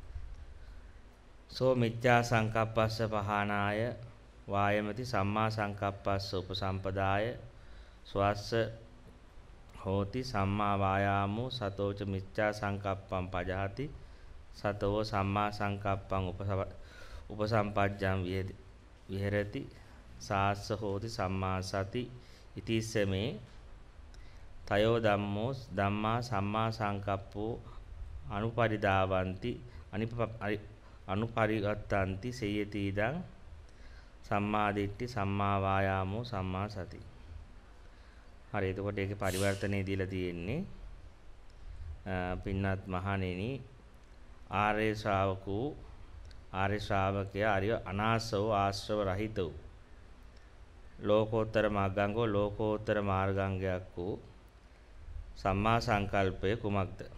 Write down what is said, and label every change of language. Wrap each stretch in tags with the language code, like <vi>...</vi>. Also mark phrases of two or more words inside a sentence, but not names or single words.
<pi>සෝ මිච්ඡා සංකප්පස්ස පහනාය වායමති සම්මා සංකප්පස්ස උපසම්පදාය ස්වස්ස හෝති සම්මා වායාමෝ සතෝච මිච්ඡා සංකප්පං පජහති සතෝ සම්මා සංකප්පං උපසම්පජ්ජං විහෙරති සාස්ස හෝති සම්මා සති ඉතිස්සමේ තයෝ ධම්මා සම්මා සංකප්පෝ අනුපරිදාවಂತಿ අනුපරිවත්තಂತಿ සේයති ඉදං සම්මා දිට්ඨි සම්මා වායාමෝ සම්මා සති.</pi> <si>හරි එතකොට ඒකේ පරිවර්තනය දීලා තියෙන්නේ පින්නත් මහණෙනි</si> <pi>ආර්ය ශ්‍රාවකෝ</pi> <si>ආර්ය ශ්‍රාවකයා ආර්ය අනාසව ආශ්‍රව රහිතව</si> <pi>ලෝකෝත්තර මාර්ගංගෝ</pi> <si>ලෝකෝත්තර මාර්ගාංගයක් වූ සම්මා සංකල්පය කුමක්ද?</si>